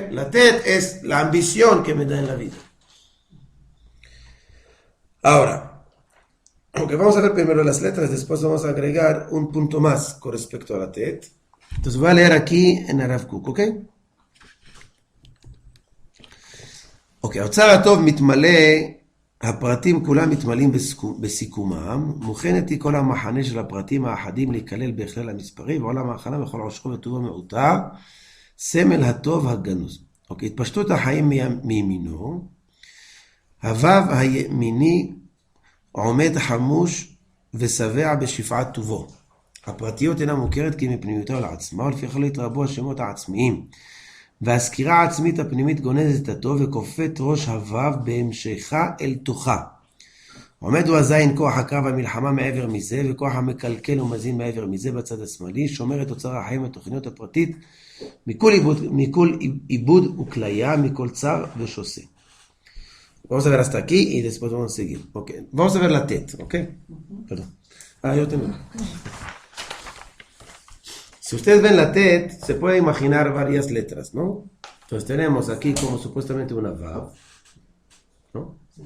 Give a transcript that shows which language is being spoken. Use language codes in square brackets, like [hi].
[es] La Tet es la ambición que me da en la vida. Ahora, aunque vamos a ver primero las letras, después vamos a agregar un punto más con respecto a la Tet. Entonces voy a leer aquí en Rav Kook, ¿ok? [he] אוקיי, האוצר הטוב מתמלא, הפרטים כולם מתמלאים בסיכומם, מוכנת היא כל המחנה של הפרטים האחדים להיכלל בהכלל המספרי, ועולם ההכנה בכל עושרו וטובו מעוטר, סמל הטוב הגנוז. אוקיי, התפשטות החיים מימינו, הוו הימיני עומד חמוש ושבע בשפעת טובו. הפרטיות אינה מוכרת כי מפנימיותה לעצמה, ולפי כן התרבו השמות העצמיים. והסקירה העצמית הפנימית גונזת את הטוב וכופת ראש הוו בהמשכה אל תוכה. עומד הוא הזין כוח הקרב המלחמה מעבר מזה, וכוח המקלקל ומזין מעבר מזה בצד השמאלי, שומר את אוצר החיים התוכניות הפרטית מכל עיבוד וכליה, מכל צר ושוסה. [es] Vamos a ver hasta aquí y después vamos a seguir. Okay. Vamos a ver la TET, ¿ok? Perdón. Yo tengo. Si ustedes ven la TET, se puede imaginar varias letras, ¿no? Entonces tenemos aquí como supuestamente una Vav, ¿no?